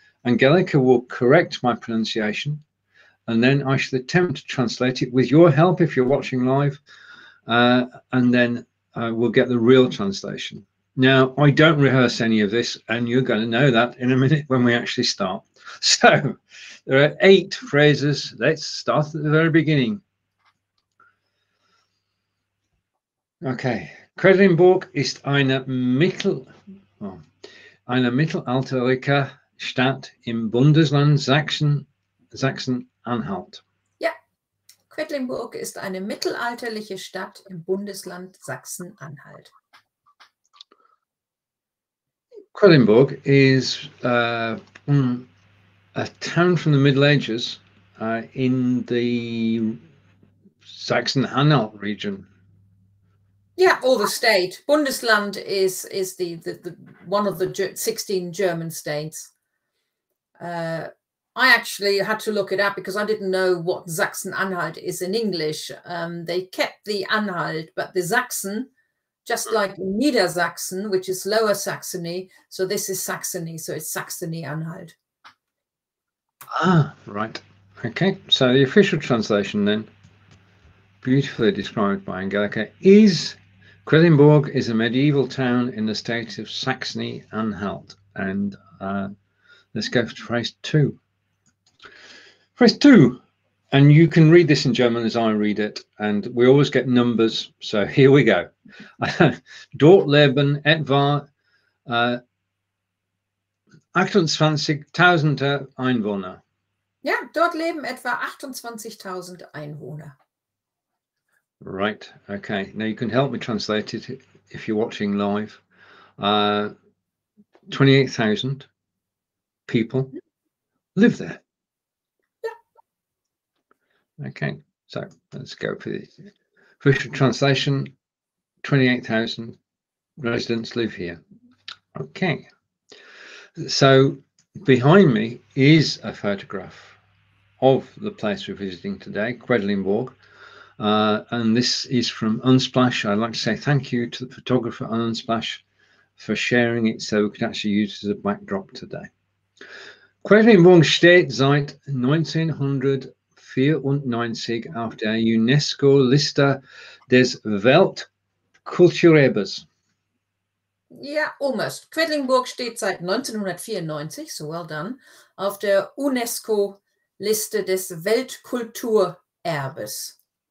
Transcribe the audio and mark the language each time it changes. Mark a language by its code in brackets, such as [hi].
[en] Angelika will correct my pronunciation, and then I shall attempt to translate it with your help if you're watching live, and then we'll get the real translation. Now, I don't rehearse any of this, and you're going to know that in a minute when we actually start. So, there are 8 phrases. Let's start at the very beginning. Okay. [de] Quedlinburg ist eine mittelalterliche Stadt im Bundesland Sachsen-Anhalt. Ja, Quedlinburg ist eine mittelalterliche Stadt im Bundesland Sachsen-Anhalt. [en] Quedlinburg is a town from the Middle Ages in the Saxony-Anhalt region. Yeah, or the state. Bundesland is the one of the 16 German states. I actually had to look it up because I didn't know what Sachsen-Anhalt is in English. They kept the Anhalt, but the Sachsen, just like Niedersachsen, which is Lower Saxony. So this is Saxony, so it's Saxony-Anhalt. Ah, right. Okay, so the official translation then, beautifully described by Angelika, is Quedlinburg is a medieval town in the state of Saxony-Anhalt. And let's go to phrase 2. Phrase 2, and you can read this in German as I read it, and we always get numbers, so here we go. [de] Dort leben etwa 28.000 Einwohner. Ja, dort leben etwa 28.000 Einwohner. [en] Right, okay. Now you can help me translate it if you're watching live. 28,000 people live there. Yeah. Okay, so let's go for the official translation. 28,000 residents live here. Okay, so behind me is a photograph of the place we're visiting today, Quedlinburg. And this is from Unsplash. I'd like to say thank you to the photographer on Unsplash for sharing it so we could actually use it as a backdrop today. [de] Quedlinburg steht seit 1994 auf der UNESCO Liste des Weltkulturerbes. [en] Ja, almost. [de] Quedlinburg steht seit 1994, [en] so well done, [de] auf der UNESCO Liste des Weltkulturerbes.